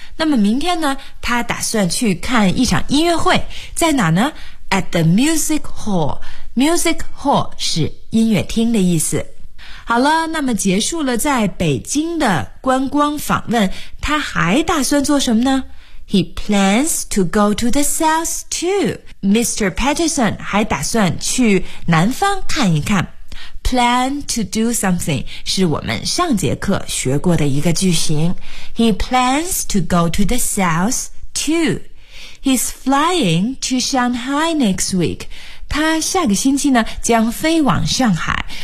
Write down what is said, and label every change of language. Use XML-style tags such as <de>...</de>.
<zh>那么明天呢，他打算去看一场音乐会，在哪呢？</zh> <en>At the Music Hall. Music Hall</en> <zh>是音乐厅的意思。好了，那么结束了在北京的观光访问，他还打算做什么呢？</zh> <en>He plans to go to the south too.</en> <zh>Mr. Patterson 还打算去南方看一看。</zh> <en>Plan to do something</en> <zh>是我们上节课学过的一个句型。</zh> <en>He plans to go to the south too. He's flying to Shanghai next week.</en> <zh>他下个星期呢将飞往上海。</zh>